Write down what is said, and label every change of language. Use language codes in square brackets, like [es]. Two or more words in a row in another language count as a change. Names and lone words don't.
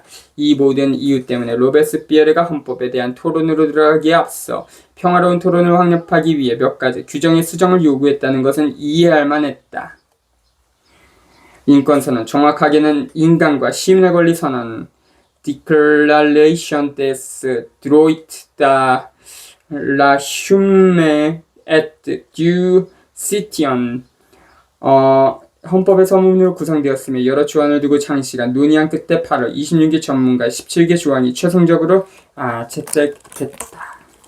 [ko] 이 모든 이유 때문에 로베스피에르가 헌법에 대한 토론으로 들어가기에 앞서 평화로운 토론을 확립하기 위해 몇 가지 규정의 수정을 요구했다는 것은 이해할 만했다. 인권선언, 정확하게는 인간과 시민의 권리 선언, [fr] Declaration des droits de la Humaine et du Citoyen. [ko] 헌법의 서문으로 구성되었으며 여러 조항을 두고 장시간 논의한 끝에 8월 26일 전문가 17개 조항이 최종적으로 채택됐다.